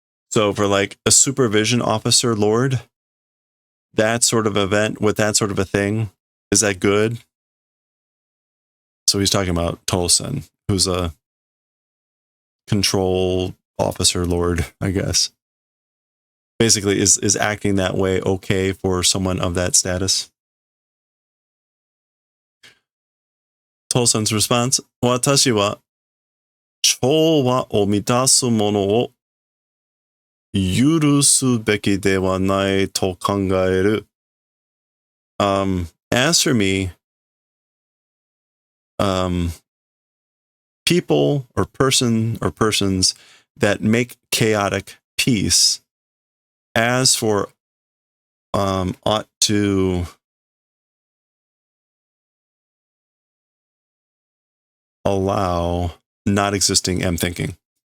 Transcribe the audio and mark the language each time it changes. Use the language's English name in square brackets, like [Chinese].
[English] So for like a supervision officer lord, that sort of event with that sort of a thing, is that good? So he's talking about Tolson, who's a control officer lord, I guess. Basically, is acting that way okay for someone of that status? Tolson's response, [Japanese] 私は調和を満たすものを許すべきではないと考える。 [English] As for me, people or persons that make chaotic peace, as for ought to allow not existing am thinking.